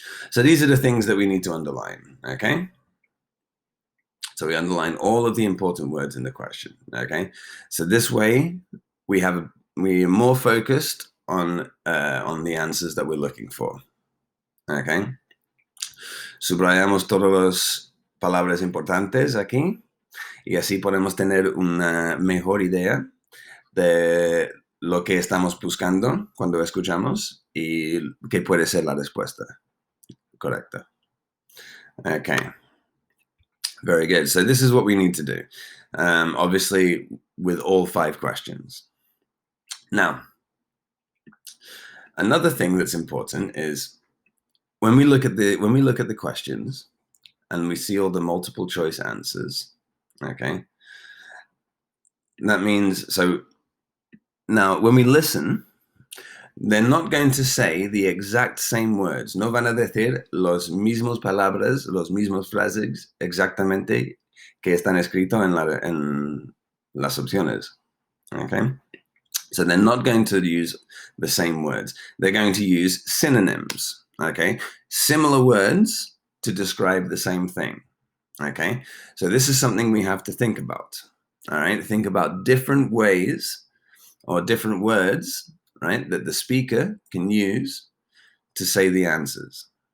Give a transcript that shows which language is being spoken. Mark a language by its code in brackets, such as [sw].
[en] So these are the things that we need to underline. Okay. So we underline all of the important words in the question. Okay. So this way, we are more focused on the answers that we're looking for. Okay. [es] Subrayamos todas las palabras importantes aquí y así podemos tener una mejor idea de lo que estamos buscando cuando escuchamos y qué puede ser la respuesta correcta. [en] Okay. Very good. So this is what we need to do. Obviously, with all 5 questions. Now, another thing that's important is when we look at the questions and we see all the multiple choice answers. Okay. That means so. Now, when we listen, they're not going to say the exact same words. [es] No van a decir los mismos palabras, los mismos frases exactamente que están escritos en las opciones. [en] Okay? So they're not going to use the same words. They're going to use synonyms. Okay? Similar words to describe the same thing. Okay? So this is something we have to think about. All right? Think about different ways or different words, right, that the speaker can use to say the answers.